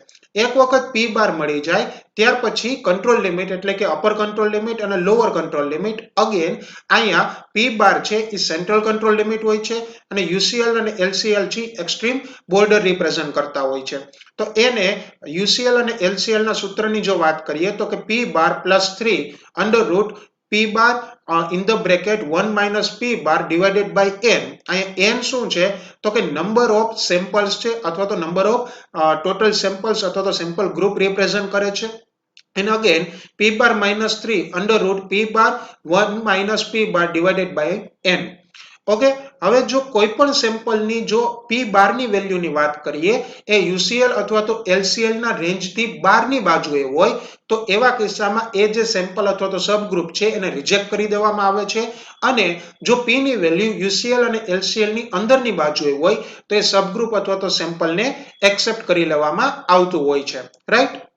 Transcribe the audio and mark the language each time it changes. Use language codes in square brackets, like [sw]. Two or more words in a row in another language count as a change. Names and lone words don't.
[gu] એક વખત P બાર મળી જાય ત્યાર પછી [en] control limit [gu] એટલે કે [en] upper control limit [gu] અને [en] lower control limit [gu] અગેન અહીંયા P બાર છે એ [en] central control limit [gu] હોય છે અને UCL અને LCL છે [en] extreme border represent [gu] કરતા હોય છે. તો એને UCL અને LCL ના સૂત્રની જો વાત કરીએ તો કે [en] P bar plus 3 under root P bar in the bracket 1 minus P bar divided by n. [gu] અહીંયા n શું છે તો કે [en] number of samples [gu] છે અથવા તો [en] number of total samples [gu] અથવા તો [en] sample group represent [gu] કરે છે. [en] And again P bar minus 3 under root P bar 1 minus P bar divided by n. [gu] ઓકે, હવે જો કોઈ પણ સેમ્પલની જો P બારની વેલ્યુની વાત કરીએ એ UCL અથવા તો LCL ના રેન્જથી બહારની બાજુએ હોય તો એવા કિસ્સામાં એ જે સેમ્પલ અથવા તો સબગ્રુપ છે એને રિજેક્ટ કરી દેવામાં આવે છે અને જો P ની વેલ્યુ UCL અને LCL ની અંદરની બાજુએ હોય તો એ સબગ્રુપ અથવા તો સેમ્પલને એક્સેપ્ટ કરી લેવામાં આવતું હોય છે, રાઈટ?